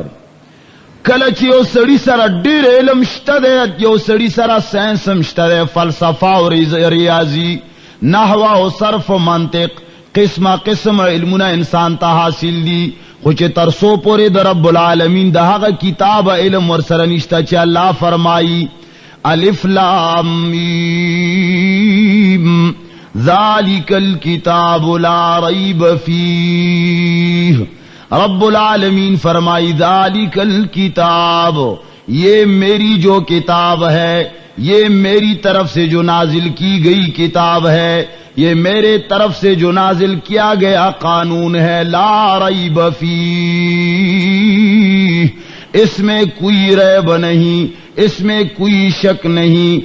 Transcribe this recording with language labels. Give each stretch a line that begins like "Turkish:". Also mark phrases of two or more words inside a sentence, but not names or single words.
Pashto: کله چې یو سړی سره ډیر علم شته دی، یو سړی سره ساينس هم شته دی، فلسفه او ریاضی، نحو او صرف او منطق، قسمه قسم علمونه انسان ته حاصل دي، خو چې ترسو پورې د رب العالمین د هغه کتاب علم ورسره نشته چې الله فرمایي
Arabic: الف لام میم ذالک الکتاب لا ریب فیہ.
Urdu: رب العالمین فرمائی
Arabic: ذالک الکتاب،
Urdu: یہ میری جو کتاب ہے، یہ میری طرف سے جو نازل کی گئی کتاب ہے، یہ میرے طرف سے جو نازل کیا گیا قانون ہے،
Arabic: لا ریب فیہ،
Urdu: اس میں کوئی ریب نہیں، اس میں کوئی شک نہیں.